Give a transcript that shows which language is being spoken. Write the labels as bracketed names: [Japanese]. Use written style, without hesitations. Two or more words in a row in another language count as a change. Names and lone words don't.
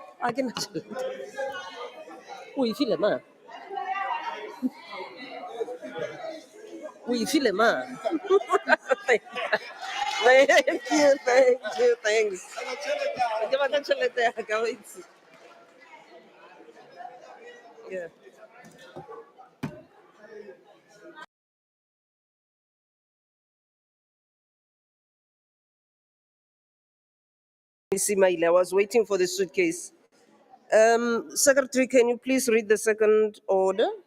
[Tswana] O e file ma. O e file ma. [English] Thank you, thanks. [Tswana] Ke batla tšhelete ya ka, wa itse. [English] Yeah. You see, Maile, I was waiting for the suitcase. Secretary, can you please read the second order?